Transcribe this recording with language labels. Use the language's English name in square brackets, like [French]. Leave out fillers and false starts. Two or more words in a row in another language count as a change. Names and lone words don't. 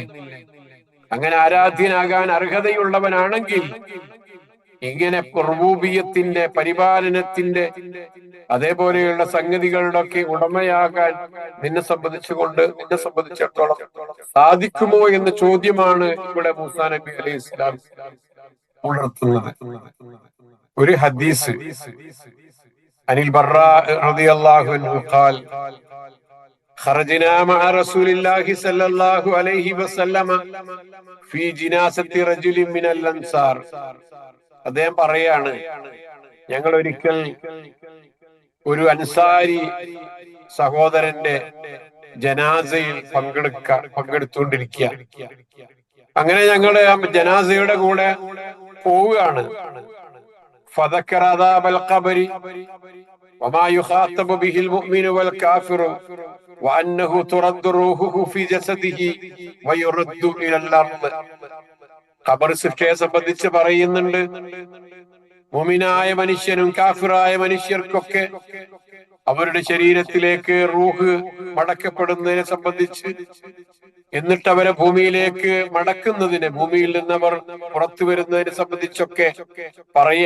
[Malayalam] അങ്ങനെ ആരാധ്യനാകാൻ അർഹതയുള്ളവനാണെങ്കിൽ ഇങ്ങനെ റുബൂബിയ്യത്തിന്റെ, പരിപാലനത്തിന്റെ, അതേപോലെയുള്ള സംഗതികളുടെ ഒക്കെ ഉടമയാകാൻ നിന്നെ സംബന്ധിച്ചിടത്തോളം സാധിക്കുമോ എന്ന ചോദ്യമാണ് ഇവിടെ മൂസാ നബി [Arabic] عليه السلام [Malayalam] ഉണർത്തുന്നത്. ഒരു ഹദീസ് [Arabic] عن البراء رضي الله عنه قال خرجنا مع رسول الله صلى الله عليه وسلم في جنازة رجل من الأنصار. [Malayalam] അദ്ദേഹം പറയാണ്, ഞങ്ങൾ ഒരിക്കൽ ഒരു അൻസാരി സഹോദരന്റെ ജനാസയിൽ പങ്കെടുത്തുകൊണ്ടിരിക്കുക. അങ്ങനെ ഞങ്ങള് ജനാസയുടെ കൂടെ പോവുകയാണ്. [Arabic] فذكر عذاب القبر وما يخاطب به المؤمن والكافر وأنه ترد روحه في جسده ويرد إلى الأرض. [Malayalam] ഖബർ ശിക്ഷയെ സംബന്ധിച്ച് പറയുന്നുണ്ട്. മുഅ്മിനായ മനുഷ്യനും കാഫിറായ മനുഷ്യർക്കൊക്കെ അവരുടെ ശരീരത്തിലേക്ക് റൂഹ് മടക്കപ്പെടുന്നതിനെ സംബന്ധിച്ച്, എന്നിട്ട് അവരെ ഭൂമിയിലേക്ക് മടക്കുന്നതിന്, ഭൂമിയിൽ നിന്ന് അവർ പുറത്തു വരുന്നതിനെ സംബന്ധിച്ചൊക്കെ പറയാ.